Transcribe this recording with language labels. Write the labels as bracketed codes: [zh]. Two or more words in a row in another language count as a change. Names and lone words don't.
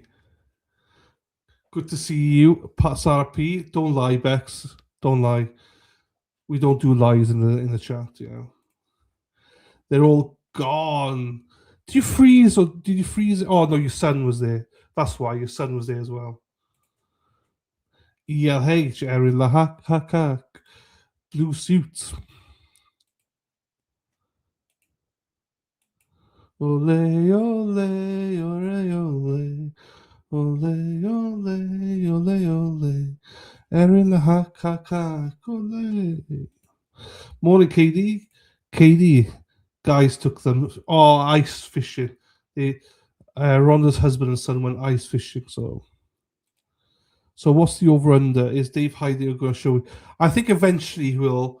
[en] Good to see you, Sarah P. Don't lie, Bex. Don't lie. We don't do lies in the chat, They're all gone. Did you freeze or did you freeze? Oh, no, your son was there. That's why your son was there as well. ELH, Erin Lahak, blue suit. [es] Ole, ole, ole, ole. Ole, ole, ole, ole. [en] Erin Lahak, ole. Morning, KD. KD, guys took them. Oh, ice fishing. Rhonda's husband and son went ice fishing. So what's the over under? Is Dave Heidegger going to show? I think eventually he will.